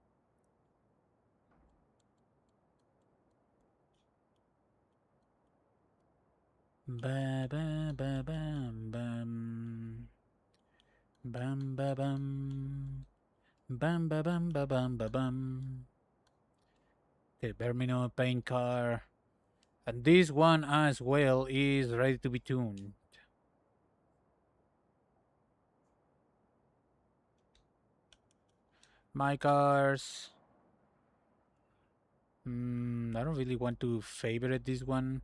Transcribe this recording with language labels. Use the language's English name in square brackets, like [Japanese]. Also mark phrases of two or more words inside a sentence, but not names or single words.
[English] Ba ba ba bam bam bam ba bam bam ba bam ba bam ba bam. Okay, Bermino paint car, and this one as well is ready to be tuned. My cars. I don't really want to favorite this one.